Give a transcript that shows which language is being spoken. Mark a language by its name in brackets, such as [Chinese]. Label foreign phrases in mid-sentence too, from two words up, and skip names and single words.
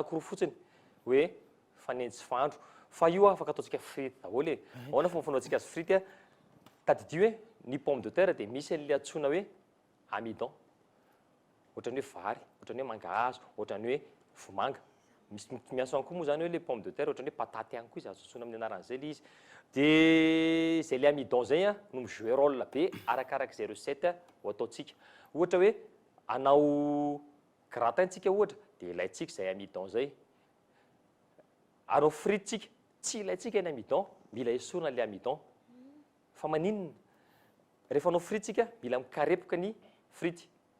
[Malagasy] anankiroa fotsiny hoe fanendy sy fahandro fa io afaka ataontsika frity daholo ahoana fomba fanaontsika azy frity tadidio hoe ny [French] pomme de terre [Malagasy] dia misy an'le antsoina hoe amidon ohatrany hoe vary ohatrany hoe mangahazo ohatrany hoe vomanga misy miaso any koa moa zany hoe le [French] pomme de terre [Malagasy] ohatrany hoe patate any koa izy azo antsoina amin'ny anaran'izay le izy dia zay le amidon zay no mijouer rôle be arakarak'izay recette ho ataontsika ohatra hoe anao gratintsika ohatra dia ilayntsika zay amidon zay anao frity tsika tsy ilayntsika ny amidon mila esorina le amidon fa maninona rehefa anao frity tsika mila mikarepoka ny frity